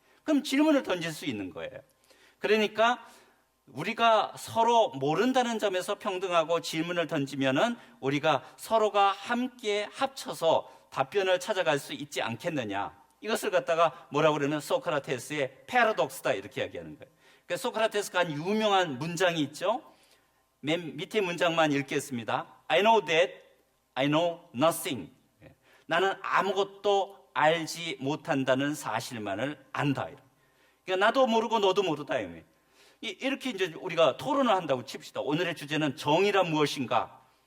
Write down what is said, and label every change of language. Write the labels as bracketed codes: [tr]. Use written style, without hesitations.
[ko] 그럼 질문을 던질 수 있는 거예요. 그러니까 우리가 서로 모른다는 점에서 평등하고 질문을 던지면은 우리가 서로가 함께 합쳐서 답변을 찾아갈 수 있지 않겠느냐. 이것을 갖다가 뭐라고 그러면 소크라테스의 패러독스다 이렇게 이야기하는 거예요. 그러니까 소크라테스가 한 유명한 문장이 있죠. 맨 밑에 문장만 읽겠습니다. [en] I know that I know nothing. [ko] 나는 아무것도 알지 못한다는 사실만을 안다. 그러니까 나도 모르고 너도 모르다. 이렇게 이제 우리가 토론을 한다고 칩시다. 오늘의 주제는 정의란 무엇인가?